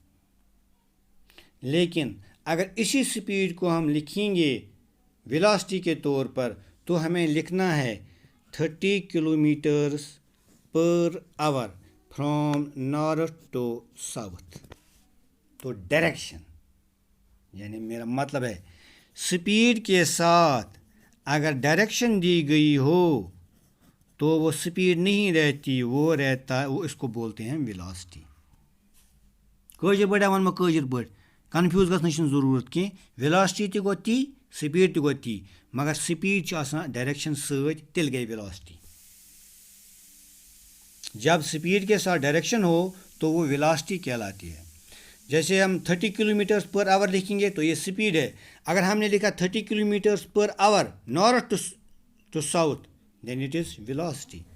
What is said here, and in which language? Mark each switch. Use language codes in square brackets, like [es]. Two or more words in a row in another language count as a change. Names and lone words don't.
[ur] لیکن اگر اسی سپیڈ کو ہم لکھیں گے ویلاسٹی کے طور پر تو ہمیں لکھنا ہے 30 [en] kilometers per hour from north to south. [ur] تو ڈائریکشن، یعنی میرا مطلب ہے سپیڈ کے ساتھ اگر ڈائریکشن دی گئی ہو تو وہ سپیڈ نہیں رہتی، وہ رہتا، وہ اس کو بولتے ہیں ویلاسٹی. [ks] کٲشِر پٲٹھۍ وَنہٕ بہٕ کٲشِر پٲٹھۍ، کنفیوٗز گژھنٕچ چھِنہٕ ضروٗرت کینٛہہ. ویلاسٹی تہِ گوٚو تی، سپیڈ تہِ گوٚو تی، مگر سپیڈ چھِ آسان ڈائریکشن سۭتۍ، تیٚلہِ گٔے ویلاسٹی. [ur] جب سپیڈ کے ساتھ ڈائریکشن ہو تو وہ ویلاسٹی کہلاتی ہے. جیسے ہم 30 [en] kilometers per hour [ur] لکھیں گے تو یہ سپیڈ ہے. اگر ہم نے لکھا [en] 30 kilometers per hour north to south then it is velocity.